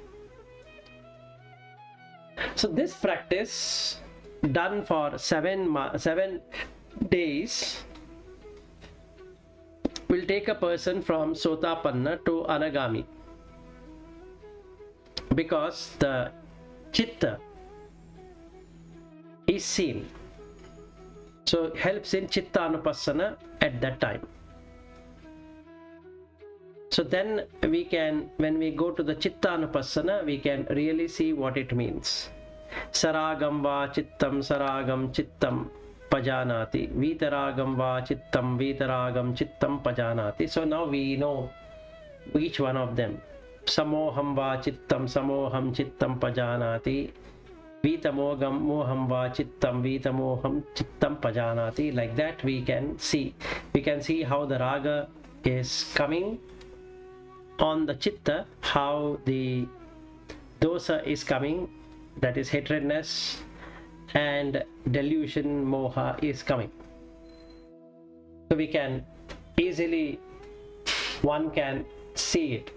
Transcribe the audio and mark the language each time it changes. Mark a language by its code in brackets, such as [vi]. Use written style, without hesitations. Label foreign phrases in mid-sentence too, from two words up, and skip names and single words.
[en] So this practice done for 7 days will take a person from Sotapanna to Anagami, because the chitta is seen. So it helps in [pi] chitta anupassana [en] at that time. So then we can, when we go to the [pi] chitta anupassana, [en] we can really see what it means. [pi] Saragam va saragam chittam pajanati, vitaragam va vitaragam chittam pajanati. [en] So now we know each one of them. [pi] Samoham va samoham chittam pajanati, vitamogam moham va vitamoham chittam pajanati. [en] Like that we can see how the raga is coming on the chitta, how the dosa is coming, that is hatredness, and delusion, moha is coming. So we can easily, one can see it.